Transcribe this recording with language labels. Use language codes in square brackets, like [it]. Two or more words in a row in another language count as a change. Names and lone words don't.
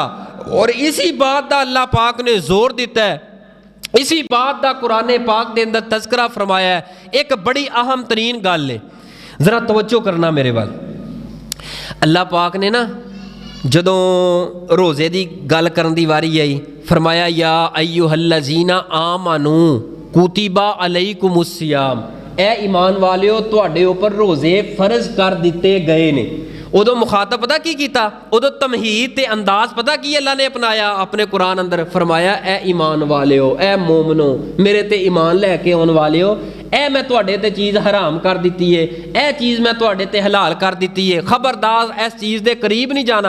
[pa] اور اسی بات دا اللہ پاک نے زور دتا ہے، اسی بات دا قرآن پاک دے اندر تذکرہ فرمایا ہے. ایک بڑی اہم ترین گل ہے، ذرا توجہ کرنا میرے وال. اللہ پاک نے نا جدوں روزے دی گل کرن دی واری آئی، فرمایا [ar] يا أيها الذين آمنوا كتب عليكم الصيام, [pa] اے ایمان والیو تہاڈے اپر روزے فرض کر دتے گئے نے. اودوں مخاطب پتا کی کیتا، اودوں تمہید تے انداز پتا کی اللہ نے اپنایا اپنے قرآن اندر، فرمایا اے ایمان والیو، اے مومنو، میرے تے ایمان لیکے آنے والیو، اے میں تہاڈے تے چیز حرام کر دتی ہے، اے چیز میں تہاڈے تے حلال کر دتی ہے، خبردار اس چیز دے قریب نہیں جانا.